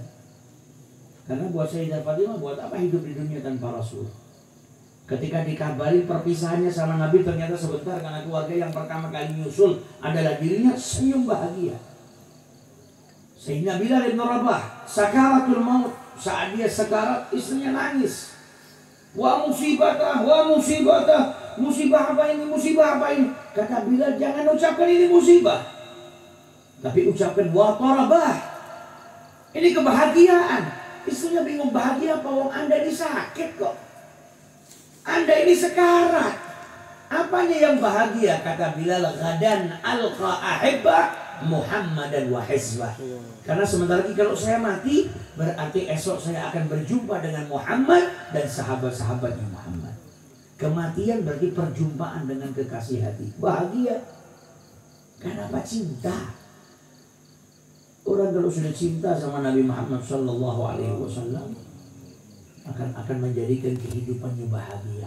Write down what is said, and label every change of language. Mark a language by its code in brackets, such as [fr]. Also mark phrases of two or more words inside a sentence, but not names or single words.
[id] Karena buat Sayyidah Fatimah, buat apa hidup di dunia tanpa Rasul? Ketika dikabarin perpisahannya sama Nabi ternyata sebentar, karena keluarga yang pertama kali nyusul adalah dirinya, senyum bahagia. Sayyidina Bilal bin Rabah, sakaratul maut, saat dia sekarat istrinya nangis. [ar] وا مصيبتاه، وا مصيبتاه, [id] musibah apa ini, musibah apa ini? Kata Bilal, jangan ucapkan ini musibah, tapi ucapkan [ar] وا طرباه. [id] Ini kebahagiaan. Istrinya bingung, bahagia apa? Wong Anda ini sakit kok. Anda ini sekarat. Apanya yang bahagia? Kata Bilal, [ar] "غدا ألقى الأحبة محمدا وحزبه." [id] Karena sebentar lagi kalau saya mati, berarti esok saya akan berjumpa dengan Muhammad dan sahabat-sahabatnya Muhammad. Kematian berarti perjumpaan dengan kekasih hati. Bahagia. Kenapa? Cinta. Orang kalau sudah cinta sama Nabi Muhammad [ar] صلى الله عليه وسلم [id] akan menjadikan kehidupannya bahagia.